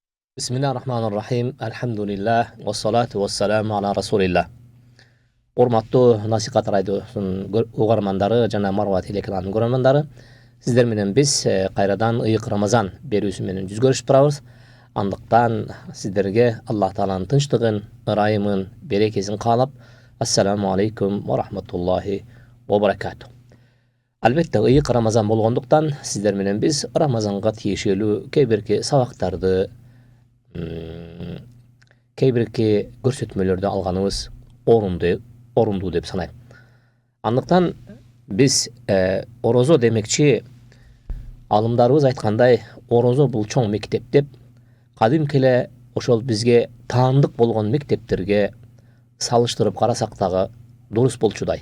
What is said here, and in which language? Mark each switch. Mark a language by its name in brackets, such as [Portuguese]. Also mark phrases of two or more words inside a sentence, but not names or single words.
[Arabic] Bismillahirrahmanirrahim. Elhamdülillah. والصلاة والسلام على رسول الله. [Kyrgyz] Urmatlı Nasihat Radyosu'nun ugarmandары жана Marwa telekanalının ugarmandары. Sizler менен biz kayradan ıyık Ramazan berүүsü менен жүз görüşүп турабыз. Andıktan sizlerge Allah Taala'nın tınçlığın, ırайымын, берекесин каалап, [Arabic] السلام عليكم ورحمة الله وبركاته. [Kyrgyz] Albatta ıyık Ramazan болгондуктан sizler менен biz Ramazanга тиешелүү кейбирки сабактарды кейбирки көрсөтмөлөрдү алганыбыз орунду деп санайм. Андыктан биз орозо демекчи алымдарыбыз айткандай, орозо бул чоң мектеп деп, кадимки эле ошол бизге таандык болгон мектептерге салыштырып карасак дагы дурус болчудай.